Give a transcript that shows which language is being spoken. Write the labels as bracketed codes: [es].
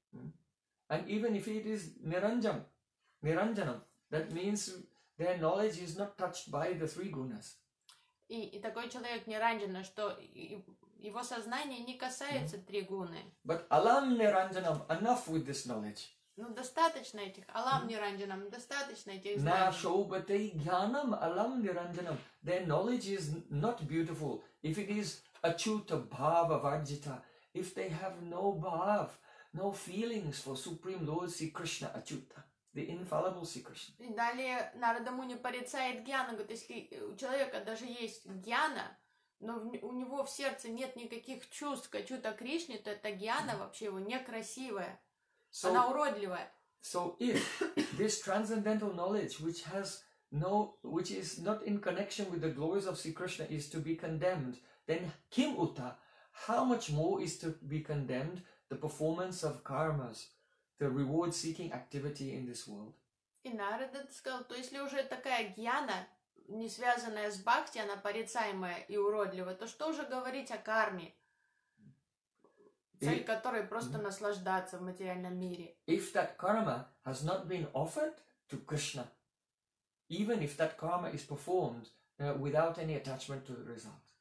[en] And even if it is niranjam, Niranjanam, that means their knowledge is not touched by the three gunas. [ru] И такой человек Niranjana, что его сознание не касается три гуны. [en] But [sa] alam Niranjanam, [en] enough with this knowledge. [ru] Ну достаточно этих [sa] alam Niranjanam, [ru] достаточно этих знаний. [sa] На шоубате гьянам alam Niranjanam, [en] their knowledge is not beautiful. If it is [sa] achuta bhava vajita, [en] if they have no bhav, no feelings for Supreme Lord Sri Krishna achuta, the infallible Sri Krishna. [ru] И далее Нарада Муни порицает гьяну, говорит, если у человека даже есть гьяна, но у него в сердце нет никаких чувств к ачюта Кришне, то эта гьяна вообще его некрасивая, so, она уродливая. [en] So if this transcendental knowledge, which has no, which is not in connection with the glories of Sri Krishna, is to be condemned, then kim uta, how much more is to be condemned the performance of karmas, the reward-seeking activity in this world. [ru] И Нарада сказал, то если уже такая гьяна, не связанная с бхакти, она порицаемая и уродливая, то что уже говорить о карме, цель которой просто наслаждаться в материальном мире. [en] If that karma has not been offered to Krishna, Even if that karma is performed without any attachment to the result.